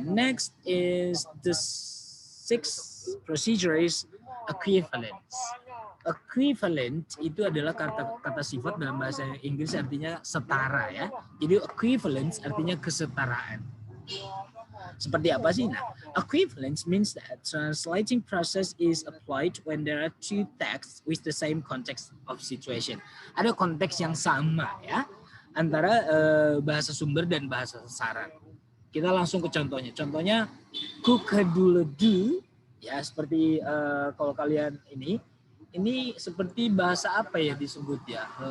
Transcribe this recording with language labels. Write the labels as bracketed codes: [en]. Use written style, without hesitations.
[en] Next is the sixth procedure is equivalence. [id] Equivalent itu adalah kata sifat dalam bahasa Inggris artinya setara ya. Jadi equivalence artinya kesetaraan. Seperti apa sih? [en] Nah, equivalence means that translating process is applied when there are two texts with the same context of situation. [id] Ada konteks yang sama ya antara bahasa sumber dan bahasa sasaran. Kita langsung ke contohnya. Contohnya kukeduledu ya, seperti kalau kalian ini seperti bahasa apa ya disebut ya?